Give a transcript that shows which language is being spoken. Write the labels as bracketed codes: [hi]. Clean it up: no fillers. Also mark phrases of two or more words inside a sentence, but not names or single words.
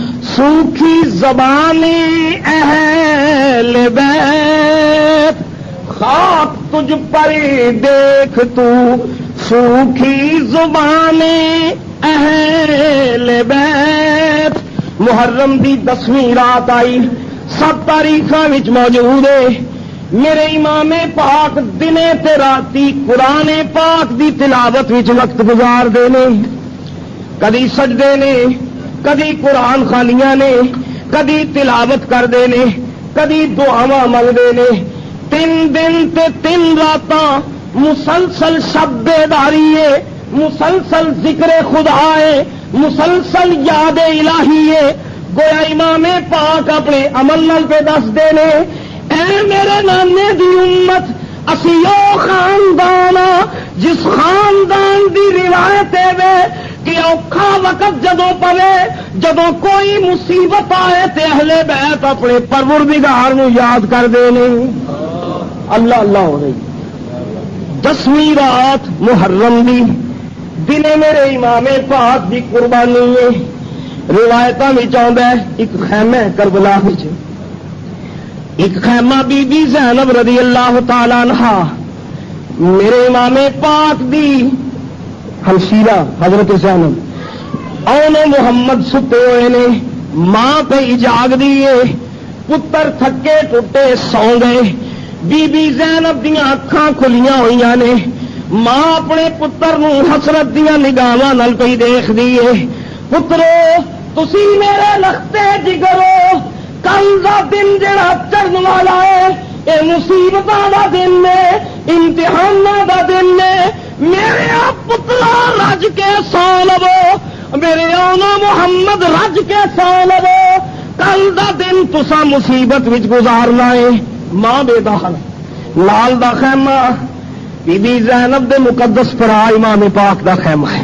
[ur] سوکھی زبانی اہل بیت خاک تجھ پر دیکھ تو سوکھی زبانیں اہل بیت. [pa] محرم دی 10ویں رات آئی، سب تاریخاں وچ موجود ہے. میرے امام پاک دنے تے راتی قرآن پاک دی تلاوت وچ وقت گزار دے نے. کدی سجدے نے، کدی قرآن خانیاں نے، کدی تلاوت کردے نے، کدی دعاواں منگدے نے. 3 دن تے 3 راتاں مسلسل شب بیداری ہے، مسلسل ذکر خدا ہے، مسلسل یاد الہی ہے. گویا امام پاک اپنے عمل نال پہ دس دے نے، اے میرے نانے دی امت، اسی او خاندان جس خاندان دی روایت ہے کہ اوکھا وقت جدوں پوے، جدوں کوئی مصیبت آئے تے اہل بیت اپنے پروردگار نو یاد کر دے نے. اللہ اللہ ہو رہی 10ویں رات محرم دی دنے میرے امام پاک دی قربانی ہے. روایتاں وچ آندا ہے ایک خیمہ کربلا وچ، ایک خیمہ بی بی زینب [ar] رضی اللہ تعالی عنہا [pa] میرے امام پاک دی ہمشیرہ حضرت زینب اون محمد ستے ہوئے نے، ماں پہ جاگ دیے، پتر تھکے ٹوٹے سو گئے. بی بی زینب دیاں اکھاں کھلیاں ہوئیاں نے، ماں اپنے پتر نو حسرت دیاں نگاہاں نال پئی دیکھ دیے. پترو تسی میرے لختے جگرو، کل دا دن جڑا چڑھن والا ہے اے مصیبتاں دا دن ہے، امتحاناں دا دن ہے. میرے پترا رج کے سو لو، میرے آنا محمد رج کے سو لو، کل دا دن تسا مصیبت وچ گزارنا ہے. ماں بے دہل لال دا خیمہ بی بی زینب دے مقدس پرا امام پاک دا خیمہ ہے.